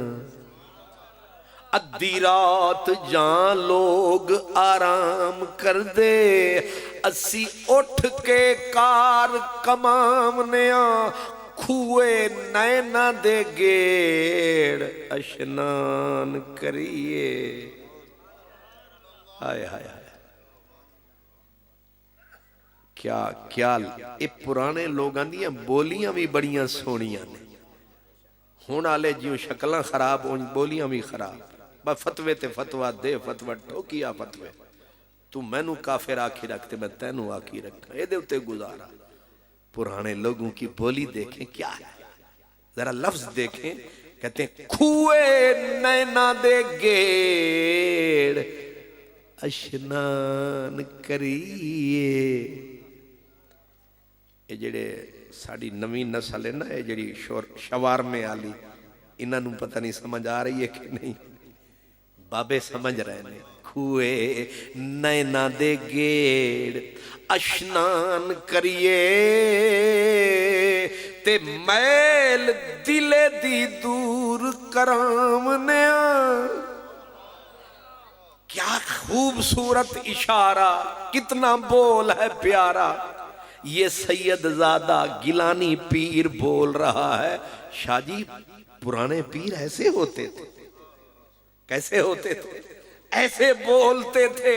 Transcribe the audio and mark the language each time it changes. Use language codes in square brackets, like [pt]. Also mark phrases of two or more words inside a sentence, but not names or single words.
[pa] ادھی رات جان لوگ آرام کر دے، اسی اٹھ کے کار کمامنیا۔ کھوئے نینا دے گیڑ اشنان کریے۔ ہائے ہائے ہائے، کیا یہ پرانے لوگاں دیاں بولیاں بھی بڑیاں سونیاں نے، ہون آلے جیوں شکلاں خراب ہوں بولیاں بھی خراب۔ با فتوے تے فتوہ دے، فتوہ ٹھوکیا فتوے، تو میں نو کافر آکھی رکھتے میں تینو آکھی رکھا، اے دے اتے گزارا۔ [ur] پرانے لوگوں کی بولی دیکھیں کیا ہے، ذرا لفظ دیکھیں، کہتے ہیں [pa] کھوئے نینا دے گیڑ اشنان کریے۔ یہ جڑے ساڑی نویں نسل ہے نا، یہ جڑی شوار میں آلی، انہاں نوں پتہ نہیں سمجھ آ رہی ہے کہ نہیں، [ur] بابے سمجھ رہے ہیں۔ [pa] کھوئے نینا دے گیڑ اشنان کریے، تے میل دل دی دور کرامنیا۔ [ur] کیا خوبصورت اشارہ، کتنا بول ہے پیارا۔ یہ سید زادہ گیلانی پیر بول رہا ہے، شاہ جی پرانے پیر ایسے ہوتے تھے، کیسے ہوتے تھے، ایسے بولتے تھے۔